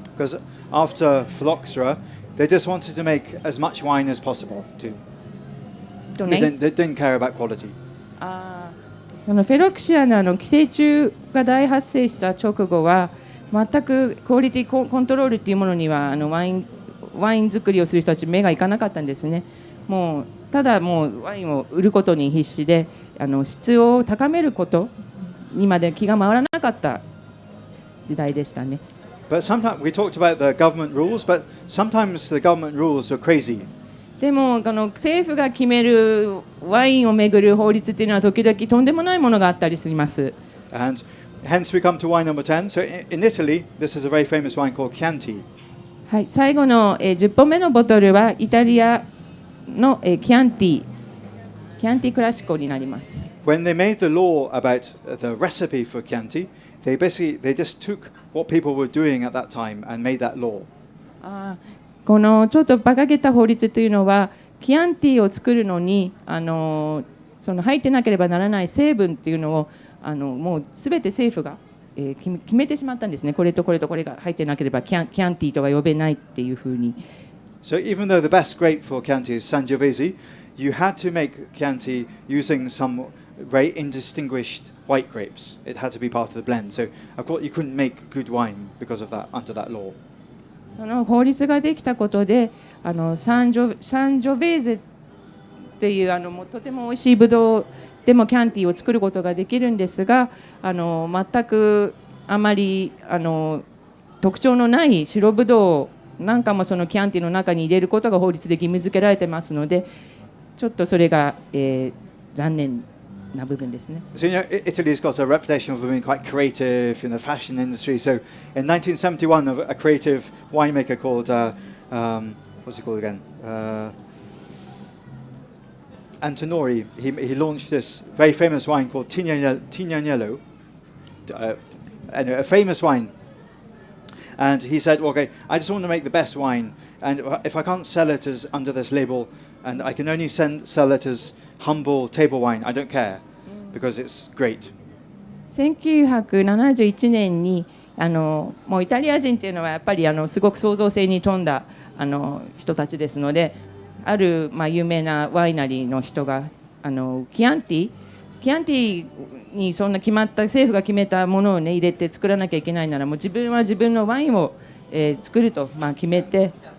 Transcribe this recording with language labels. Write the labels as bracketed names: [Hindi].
[English] Because after phylloxera, they just wanted to make as much wine as possible. They didn't care about quality. [Japanese] そのフェロクシアの寄生虫が大発生した直後は全くクオリティコントロールっていうものにはワイン作りをする人たち目がいかなかったんですね。もうただもうワインを売ることに必死で質を高めることにまで気が回らなかった時代でしたね。 [English] But sometimes we talked about the government rules, but sometimes the government rules were crazy. [Japanese] でも政府が決めるワインをめぐる法律っていうのは時々とんでもないものがあったりします。 [English] And hence we come to wine number 10. So in Italy, this is a very famous wine called Chianti. [Japanese] はい、最後の、10本目のボトルはイタリアの、キャンティクラシコになります。 [English] When they made the law about the recipe for Chianti, they just took what people were doing at that time and made that law. [Japanese] このちょっと馬鹿げた法律というのはキャンティを作るのにその入ってなければならない成分というのをもうすべて政府が、決めてしまったんですね。これとこれとこれが入ってなければキャンティとは呼べないっていうふうに。 [English] So even though the best grape for Chianti is Sangiovese, you had to make Chianti using some very indistinguished white grapes. It had to be part of the blend. So of course you couldn't make good wine because of that under that law. [Japanese] その法律ができたことでサンジョベーゼっていうもうとても美味しいブドウでもキャンティを作ることができるんですが全くあまり特徴のない白ブドウなんかもそのキャンティの中に入れることが法律で義務付けられてますのでちょっとそれが、残念な部分ですね。 [English] So Italy's got a reputation for being quite creative in the fashion industry. So in 1971, a creative winemaker called what's he called again? Antonori. He launched this very famous wine called Tignanello, a famous wine. And he said, "Okay, I just want to make the best wine, and if I can't sell it as under this label, and I can only sell it as humble table wine, I don't care, because it's great." [Japanese] 1971年にもうイタリア人っていうのはやっぱりすごく創造性に富んだ人たちですので、ある有名なワイナリーの人がキャンティにそんな決まった政府が決めたものをね入れて作らなきゃいけないならもう自分は自分のワインを、作ると決めて。